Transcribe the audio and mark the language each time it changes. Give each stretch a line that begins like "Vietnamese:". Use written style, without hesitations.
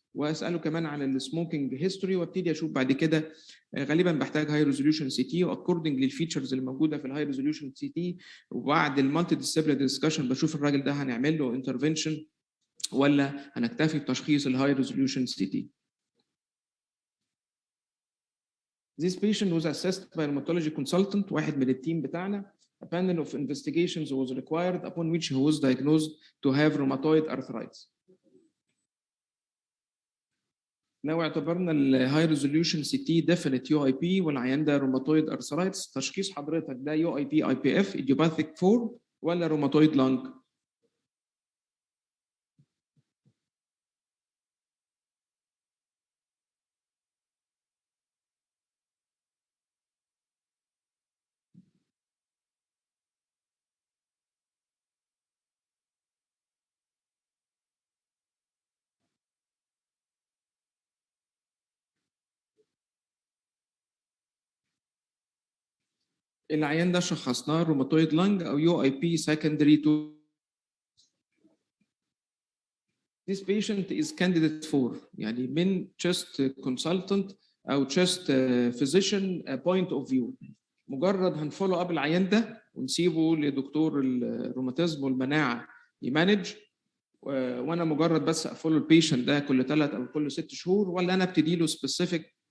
Arabic: واساله كمان على السموكينج هيستوري، وابتدي اشوف بعد كده غالبا بحتاج هاي ريزوليوشن سي تي، واكوردنج للفيتشرز اللي موجوده في الهاي ريزوليوشن سي تي. وبعد المالتي ديسيبلينري ديسكشن بشوف الراجل ده هنعمل له انترفنشن ولا هنكتفي بتشخيص الهاي ريزوليوشن سي تي.
English: This patient was assessed by a rheumatology consultant، واحد من التيم بتاعنا. A panel of investigations was required upon which he was diagnosed to have rheumatoid arthritis.
Arabic: لو اعتبرنا الهاي ريزوليوشن سي تي ديفينيت يو اي بي والعيان ده روماتويد ارثرايتس، تشخيص حضرتك ده يو اي بي اي بي اف ايديوباثيك فورم ولا روماتويد لانج؟ العيان ده شخصناه روماتويد لانج او يو اي بي secondary to.
English: This patient is candidate for يعني من chest consultant او chest physician point of view.
Arabic: مجرد هنفولو اب العيان ده ونسيبه لدكتور الروماتيزم والمناعه يمانج، وانا مجرد بس افولو البيشنت ده كل 3 او كل 6 شهور، ولا انا ابتدي له سبيسيفيك